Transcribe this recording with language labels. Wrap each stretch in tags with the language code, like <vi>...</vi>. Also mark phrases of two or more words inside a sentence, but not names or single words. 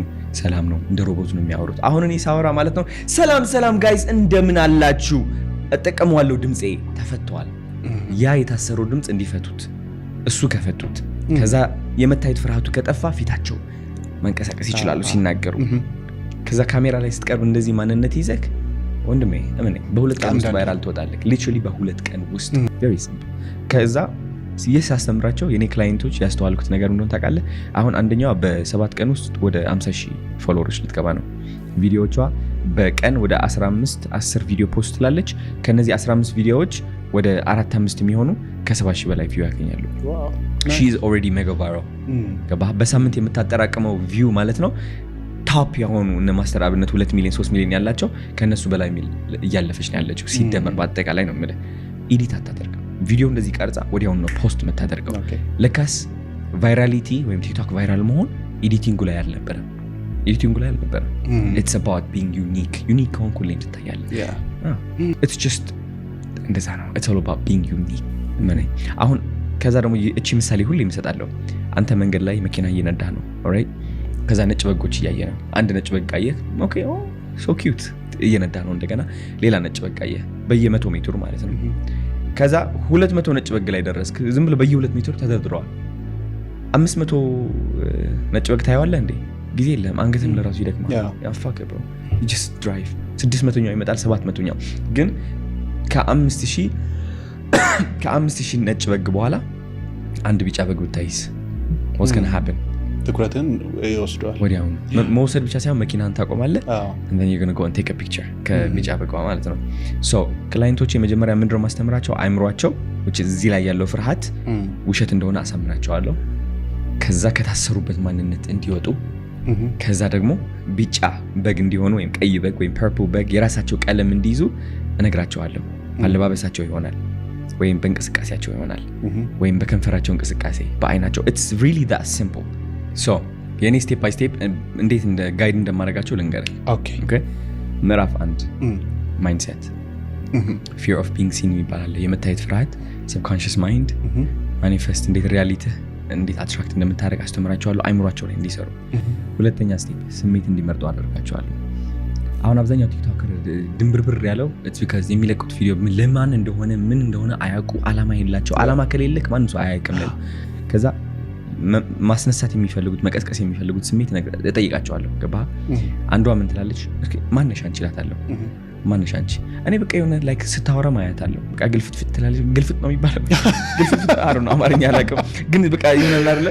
<am>ሰላም ነው። እንደ ሮቦት ነው የሚያወሩት። አሁን እኔ ሳወራ ማለት ነው ሰላም ጋይስ እንደምን አላችሁ እጠቀመዋለሁ። ድምጼ ተፈቷል። ያ የታሰረው ድምጽ እንዲፈቱት እሱ ከፈቱት ከዛ የመታየት ፍርሃቱ ከጠፋ ፊታቸው መንቀሳቀስ ይችላሉ ሲናገሩ። ከዛ ካሜራ ላይ ስትቀርብ እንደዚህ ማንነት ይዘክ ወንድሜ እመኔ በሁለት ቀን ውስጥ ቫይራል ትወጣለህ። ሊትራሊ በሁለት ቀን ውስጥ</am> <en>very simple።</en> <am>ከዛ ሲያስተምራቸው የኔ ክላይንቶች ያስተዋልኩት ነገር እንደሆነ ታውቃለህ? አሁን አንደኛዋ በ7 ቀን ውስጥ ወደ 50,000 ፎሎወሮች ልትገባ ነው። ቪዲዮዎቿ በቀን ወደ 10 ቪዲዮ ፖስት ትላለች። ከነዚህ 15 ቪዲዮዎች ወደ 4-5 የሚሆኑ ከ70,000 በላይ ቪው ያገኛሉ።</am> <en>she is already mega viral።</en> <am>ገባህ? በሳምንት የምታጠራቅመው ቪው ማለት ነው ታፕ የሆኑ እነ ማስተር አብነት 2 ሚሊዮን 3 ሚሊዮን ያላቸው ከነሱ በላይ እያለፈች ነው ያለችው ሲደመር በአጠቃላይ ነው የምልህ። ኤዲት አታደርግም። ቪዲዮ እንደዚህ ቀርጻ ወዲያውኑ ነው ፖስት የምታደርገው። ለካስ ቫይራሊቲ ወይም ቲክቶክ ቫይራል መሆን ኤዲቲንጉ ላይ አልነበረም።</am> <en>it's about being unique</en> <am>ከሆንክ ሁሌ ትታያለህ።</am> <en>it's just</en> <am>እንደዛ ነው።</am> <en>it's all about being unique።</en> <am>አሁን ከዛ ደግሞ እቺ ምሳሌ ሁሌ እሰጣለሁ። አንተ መንገድ ላይ መኪና እየነዳህ ነው ኦልራይት። ከዛ ነጭ በጎች እያየ ነው። አንድ ነጭ በግ አየህ፣</am> <en>okay so cute</en> <am>እየነዳ ነው። እንደገና ሌላ ነጭ በግ አየህ በየ100 ሜትሩ ማለት ነው። ከዛ 200 ነጭ በግ ላይ ደረስክ። ዝም ብሎ በየ2 ሜትሩ ተደርድረዋል። 500 ነጭ በግ ታየዋለህ እንዴ? ጊዜ የለም። አንገትም ለራሱ ይደክማል። ያፋከ ብሮ</am> <en>just drive</en> <am>600ኛው ይመጣል 700ኛው ግን ከ5000 ነጭ በግ በኋላ አንድ ቢጫ በግ ብታይስ</am> <en>what's going to happen?</en> <am>ትኩረትን ይወስዷል። ወዲያውኑ መውሰድ ብቻ ሳይሆን መኪናን ታቆማለህ</am> <en>and then you're going to go and take a picture</en> <am>ከቢጫ በግ ማለት ነው። so ክላይንቶቼ መጀመሪያ ምንድነው ማስተምራቸው? አይምሯቸው</am> <en>which is</en> <am>እዚህ ላይ ያለው ፍርሃት ውሸት እንደሆነ አሳምናቸዋለሁ። ከዛ ከታሰሩበት ማንነት እንዲወጡ ከዛ ደግሞ ቢጫ በግ እንዲሆኑ ወይም ቀይ በግ ወይም ፐርፕል በግ የራሳቸው ቀለም እንዲይዙ እነግራቸዋለሁ። አለባበሳቸው ይሆናል ወይም በእንቅስቃሴያቸው ይሆናል ወይም በከንፈራቸው እንቅስቃሴ በአይናቸው።</am> <en>it's really that simple።</en> <am>so የኔ</am> <en>step by step</en> <am>እንዴት እንደ ጋይድ እንደማደርጋቸው ልንገርህ። ኦኬ ምዕራፍ 1</am> <en>mindset fear of being seen</en> <am>ይባላል። የመታየት ፍርሃት</am> <en>subconscious mind manifest</en> <am>እንዴት ሪያሊቲ እንዴት አትራክት እንደምታደርግ አስተምራቸዋለሁ አይምሯቸው ላይ እንዲሰሩ። ሁለተኛ ስቴፕ ስሜት እንዲመርጡ አደርጋቸዋለሁ። አሁን አብዛኛው ቲክቶከር ድንብርብር ያለው</am> <en>it's because</en> <am>የሚለቁት ቪዲዮ ለማን እንደሆነ ምን እንደሆነ አያውቁ። አላማ የላቸው። አላማ ከሌለክ ማንም ሰው አያውቅም። ከዛ ማስነሳት የሚፈልጉት መቀስቀስ የሚፈልጉት ስሜት እጠይቃቸዋለሁ። ገባህ? አንዷ ምን ትላለች? ማነሽ አንቺ እላታለሁ። ማነሽ አንቺ? እኔ በቃ የሆነ ላይክ ስታወራ ማያት አለው። በቃ ግልፍት ትላለች። ግልፍት ነው የሚባለው። ግልፍት አሩ ነው አማርኛ አላውቅም፣ ግን በቃ ይሆናል አይደለ?</am>